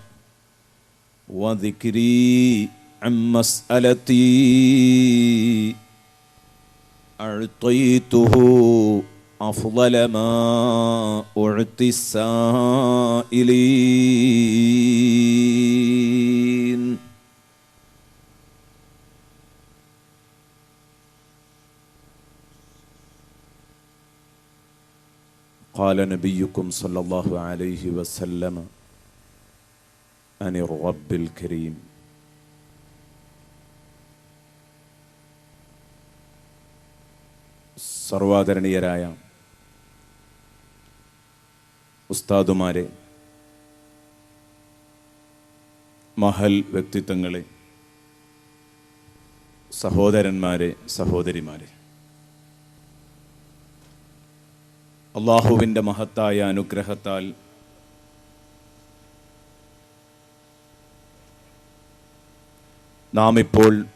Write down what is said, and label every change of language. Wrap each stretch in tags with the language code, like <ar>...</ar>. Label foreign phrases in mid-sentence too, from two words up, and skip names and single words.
<ar>وذكري عن مسألتي أعطيته أفضل ما أعطي السائلين. قال نبيكم صلى الله عليه وسلم عن الرب الكريم</ar> <ml>സർവാദരണീയരായ ഉസ്താദുമാരെ, മഹൽ വ്യക്തിത്വങ്ങളെ, സഹോദരന്മാരെ, സഹോദരിമാരെ, അള്ളാഹുവിൻ്റെ മഹത്തായ അനുഗ്രഹത്താൽ നാം ഇപ്പോൾ</ml>